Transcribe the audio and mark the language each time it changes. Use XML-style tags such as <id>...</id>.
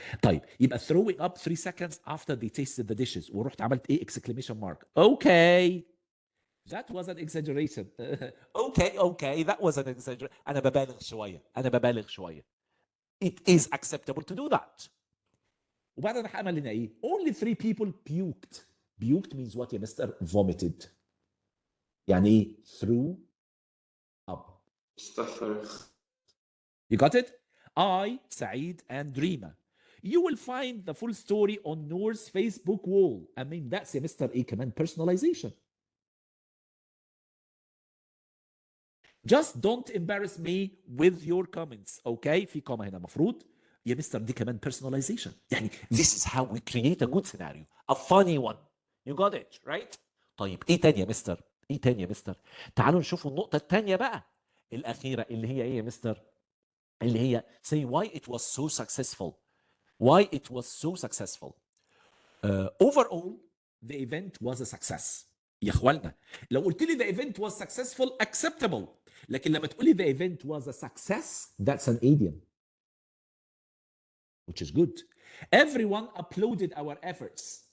<ar>طيب يبقى</ar> <en>throwing up 3 seconds after they tasted the dishes</en> <ar>ورحت عملت ايه</ar> <en>exclamation mark. Okay. That was an exaggeration. okay that was an exaggeration.</en> <ar>أنا ببالغ شوية.</ar> <en>It is acceptable to do that.</en> <ar>وبعدين راح عمل لنا ايه؟</ar> <en>Only 3 people puked. Puked means what</en> <ar>يا مستر؟</ar> <en>Vomited.</en> <ar>يعني ايه؟</ar> <en>Threw up.</en> <ar>استغفر.</ar> <en>You got it? I, Saeed, and Rima. you will find the full story on Noor's Facebook wall. I mean that's</en> <ar>يا مستر ايه كمان</ar> <en>personalization. Just don't embarrass me with your comments.</en> <ar>Okay, في كوما هنا مفروض يا مستر دي كمان personalization.</ar> <en>يعني this is how we create a good scenario, a funny one. You got it, right?</en> <ar>طيب ايه تاني يا مستر؟ ايه تاني يا مستر؟ تعالوا نشوفوا النقطة التانية بقى الأخيرة اللي هي ايه يا مستر؟ اللي هي</ar> <en>say why it was so successful. Why it was so successful. Overall the event was a success.</en> <ar>يا اخوانا لو قلت لي</ar> <en>the event was successful acceptable.</en> <ar>لكن لما تقول لي</ar> <en>the event was a success that's an idiom. Which is good. Everyone applauded our efforts.</en>